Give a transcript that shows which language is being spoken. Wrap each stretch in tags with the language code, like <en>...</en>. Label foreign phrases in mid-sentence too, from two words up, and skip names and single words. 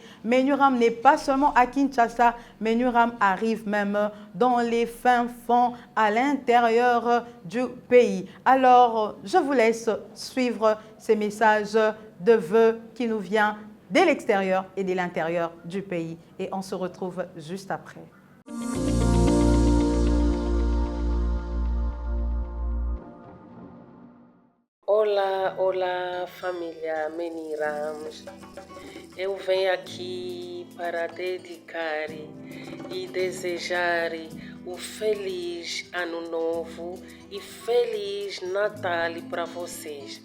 <fr>Menuram n'est pas seulement à Kinshasa, Menuram arrive même dans les fins fonds à l'intérieur du pays. Alors, je vous laisse suivre ces messages de vœux qui nous viennent de l'extérieur et de l'intérieur du pays. Et on se retrouve juste après.</fr> <pt>Olá, olá família Menirams. Eu venho aqui para dedicar e desejar um feliz ano novo e feliz Natal para vocês.</pt>